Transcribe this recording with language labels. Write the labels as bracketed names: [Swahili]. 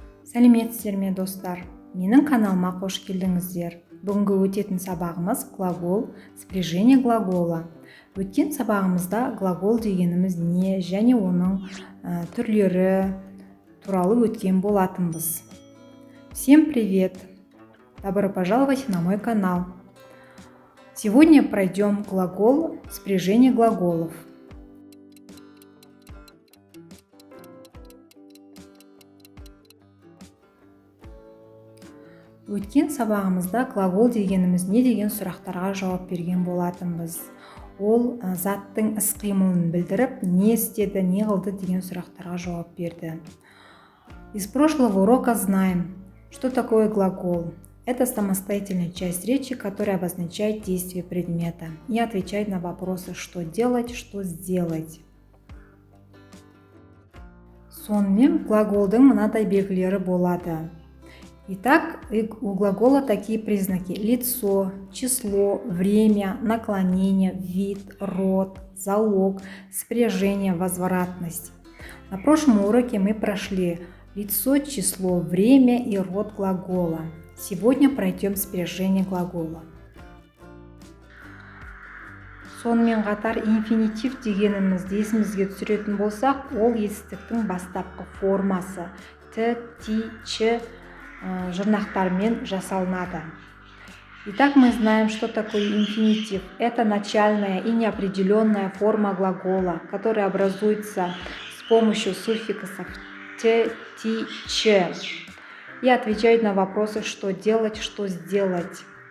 [Kazakh] Сәлеметсіздер ме достар? Менің каналыма қош келдіңіздер. Бүгінгі өтетін сабағымыз глагол, [Russian] спряжение глагола. [Kazakh] Өткен сабағымызда глагол дегеніміз не және оның түрлері туралы өткен болатынбыз. [Russian] Всем привет! Добро пожаловать на мой канал. Сегодня пройдем глагол, спряжение глаголов. [Kazakh] Өткен сабағымызда глагол дегеніміз не деген сұрақтарға жауап берген болатынбыз. Ол заттың іс-қимылын білдіріп, не істеді, не қылды деген сұрақтарға жауап берді. [Russian] Из прошлого урока знаем, что такое глагол. Это самостоятельная часть речи, которая обозначает действие предмета и отвечает на вопросы, что делать, что сделать. [Kazakh] Сонымен глаголдың мынадай белгілері болады. [Russian] Итак, у глагола такие признаки: лицо, число, время, наклонение, вид, род, залог, спряжение, возвратность. На прошлом уроке мы прошли лицо, число, время и род глагола. Сегодня пройдем спряжение глагола. [Kazakh] Сонымен қатар инфинитив дегенімізді есімізге түсіретін болсақ, ол етістіктің бастапқы формасы т, ти, ч жұрнақтармен жасалынады. [Russian] Итак, мы знаем, что такое инфинитив. Это начальная и неопределенная форма глагола, которая образуется с помощью суффиксов т, ти, ч и отвечает на вопросы, что делать, что сделать.